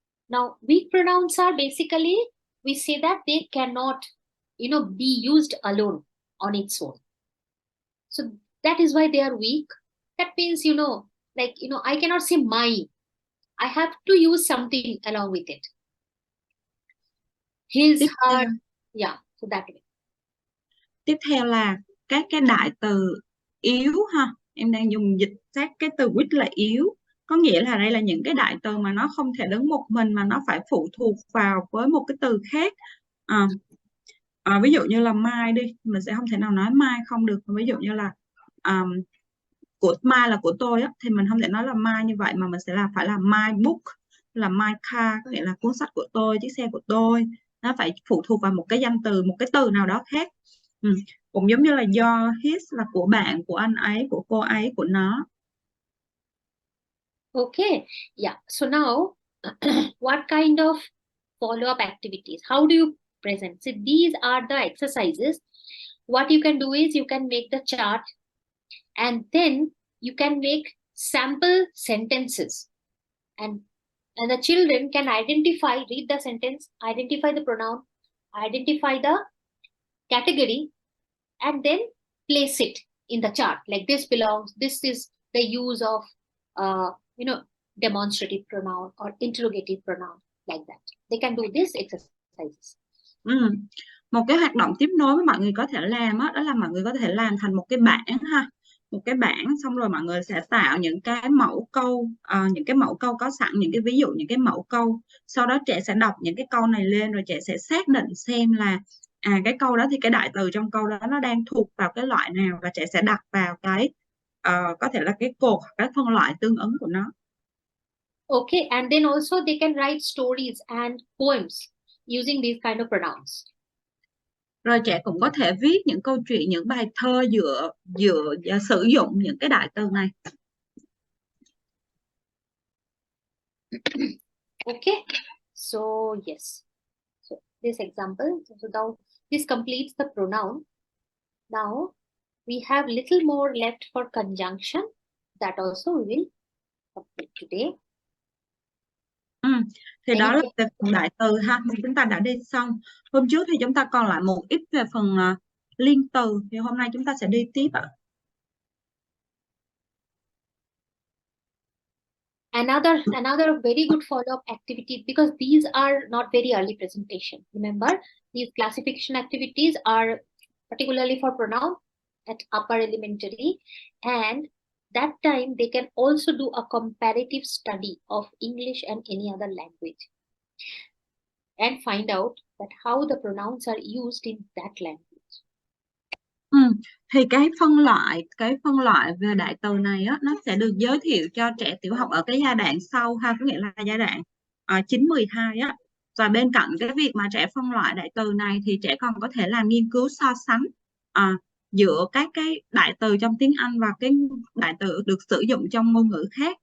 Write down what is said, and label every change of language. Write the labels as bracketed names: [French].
[English] Now weak pronouns are basically, we say that they cannot, be used alone on its own. So that is why they are weak. That means, I cannot say my. I have to use something along with it. His, [Vietnamese] Tiếp [English] her, [Vietnamese] theo, [English] yeah, so that way. [Vietnamese] tiếp theo là các cái đại từ yếu ha. Em đang dùng dịch sát cái từ weak là yếu. Có nghĩa là đây là những cái đại từ mà nó không thể đứng một mình mà nó phải phụ thuộc vào với một cái từ khác. Ví dụ như là my đi, mình sẽ không thể nào nói my không được. Ví dụ như là của my là của tôi á, thì mình không thể nói là my như vậy mà mình sẽ phải là [English] my book, [Vietnamese] là [English] my car, [Vietnamese] có nghĩa là cuốn sách của tôi, chiếc xe của tôi. Nó phải phụ thuộc vào một cái danh từ, một cái từ nào đó khác. Cũng giống như là your, his là của bạn, của anh ấy, của cô ấy, của nó. [English] Okay, yeah. So now, what kind of follow-up activities? How do you present? So these are the exercises. What you can do is you can make the chart, and then you can make sample sentences, and the children can identify, read the sentence, identify the pronoun, identify the category, and then place it in the chart. Like this belongs, this is the use of demonstrative pronoun or interrogative pronoun, like that. They can do this exercises. [Vietnamese] Một cái hoạt động tiếp nối mà mọi người có thể làm đó là mọi người có thể làm thành một cái bảng ha. Một cái bảng, xong rồi mọi người sẽ tạo những cái mẫu câu, những cái mẫu câu có sẵn, những cái ví dụ, những cái mẫu câu. Sau đó trẻ sẽ đọc những cái câu này lên, rồi trẻ sẽ xác định xem là cái câu đó thì cái đại từ trong câu đó nó đang thuộc vào cái loại nào, và trẻ sẽ đặt vào cái có thể là cái cột, cái phân loại tương ứng của nó. [English] Okay, and then also they can write stories and poems using these kind of pronouns. [Vietnamese] Rồi trẻ cũng có thể viết những câu chuyện, những bài thơ dựa sử dụng những cái đại từ này. [English] Okay, so yes, so this example, so now this completes the pronoun. Now we have little more left for conjunction, that also we will complete today. [Vietnamese] Thì đó là về phần đại từ ha, chúng ta đã đi xong. Hôm trước thì chúng ta còn lại một ít về phần liên từ, thì hôm nay chúng ta sẽ đi tiếp ạ. [English] Another very good follow-up activity, because these are not very early presentation. Remember, these classification activities are particularly for pronoun at upper elementary, and that time they can also do a comparative study of English and any other language and find out that how the pronouns are used in that language. [Vietnamese] Thì cái phân loại về đại từ này á, nó sẽ được giới thiệu cho trẻ tiểu học ở cái giai đoạn sau ha, có nghĩa là giai đoạn 9-12 á. Và bên cạnh cái việc mà trẻ phân loại đại từ này thì trẻ còn có thể làm nghiên cứu so sánh giữa các cái đại từ trong tiếng Anh và cái đại từ được sử dụng trong ngôn ngữ khác.